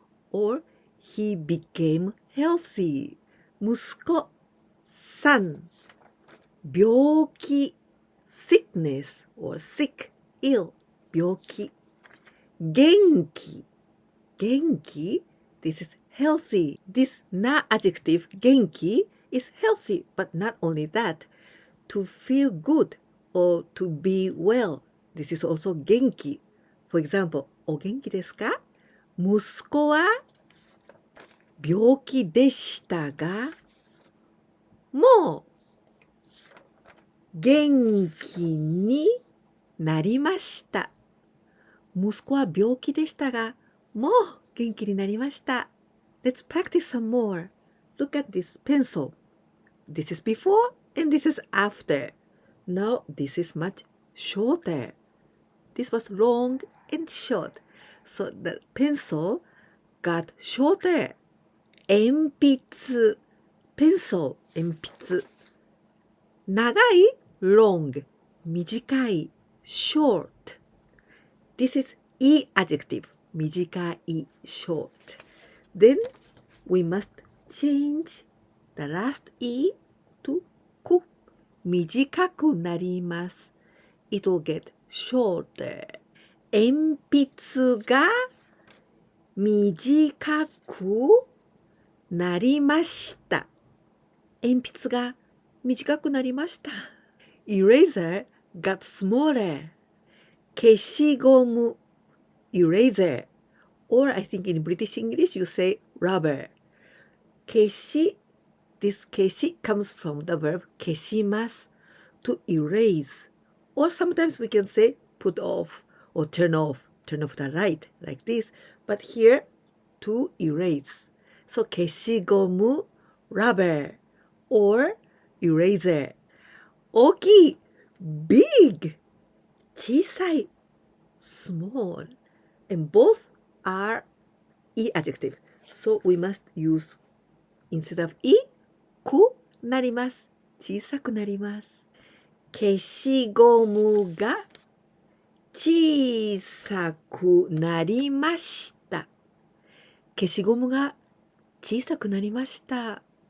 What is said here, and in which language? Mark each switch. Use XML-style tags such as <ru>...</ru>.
<en>Or he became healthy. 息子 son 病気 sickness or sick, ill 病気元気 this is healthy. This na adjective 元気 is healthy, but not only that, to feel good or to be well, this is also 元気 For example,</en> <ja>お元気ですか？息子は病気でしたが、もう元気になりました。息子は病気でしたが、もう元気になりました。</ja> <en>Let's practice some more. Look at this pencil. This is before and this is after. Now this is much shorter. This was long and short. So the pencil got shorter.</en> <ja>鉛筆 pencil 鉛筆長い long 短い short</ja> <en>This is e adjective 短い short Then we must change the last e to</en> <ja>く短くなります</ja> <en>It will get shorter</en> <ja>鉛筆が短くなりました。鉛筆が短くなりました。</ja> <en>Eraser got smaller.</en> <ja>消しゴム eraser.</ja> <en>Or I think in British English you say rubber. 消し This 消し comes from the verb 消します to erase. Or sometimes we can say put off or turn off the light like this. But here to erase. So 消しゴム rubber or eraser 大きい big 小さい small and both are e adjective. So we must use instead of e</en> <ja>くなります。小さくなります。消しゴムが小さくなりました。消しゴムが小さくなりました。</ja>